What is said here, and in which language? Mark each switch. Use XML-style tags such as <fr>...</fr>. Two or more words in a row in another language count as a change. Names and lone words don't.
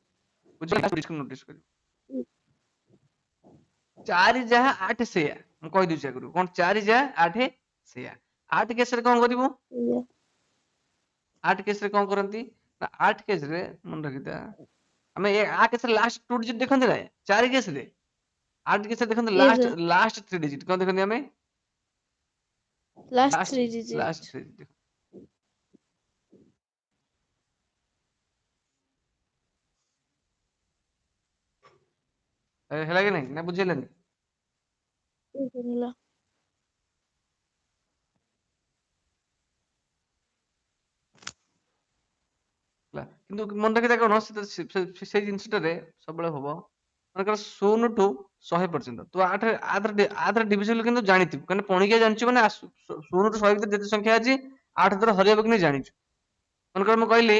<or>ବୁଝିପାରିଲୁ ନୋଟିସ କରିବୁ 4 ଯାହା 8 ସେଇଆ ମୁଁ କହି ଦଉଛି ଆଗରୁ କଣ 4 ଯାହା 8 ସେଇଆ 8 କେସରେ କଣ କରିବୁ yeah 8 କେସରେ କଣ କରନ୍ତି ନା 8 କେସରେ ମନେ ରଖିଥା ଆମେ ଆ କେସରେ</or> <en>last 2 digit</en> <or>ଦେଖନ୍ତି ନା 4 କେସରେ 8 କେସରେ ଦେଖନ୍ତି</or> <en>yes sir last 3 digit</en> <or>କଣ ଦେଖନ୍ତି ଆମେ last ଲାଷ୍ଟ</or> <en>three digit last 3 digit</en> <or>ହେଲା କି ନାହିଁ ନା ବୁଝିହେଲାନି</or> <en>yes sir ହେଲା</en> <or>ହେଲା କିନ୍ତୁ ମନେ ରଖିଥା କଣ ସେଇ ଜିନିଷଟାରେ ସବୁବେଳେ ହବ ମନେକର 0 ଠୁ 100 ପର୍ଯ୍ୟନ୍ତ ତୁ ଆଥରେ ଡିଭିଜନ କିନ୍ତୁ ଜାଣିଥିବୁ କାରଣ ପଣିକିଆ ଜାଣିଛୁ ମାନେ 0 ଠୁ 100 ଭିତରେ ଯେତେ ସଂଖ୍ୟା ଅଛି 8 ଦ୍ୱାରା ହରିହବ କି ନାହିଁ ଜାଣିଛୁ ମନେକର ମୁଁ କହିଲି</or>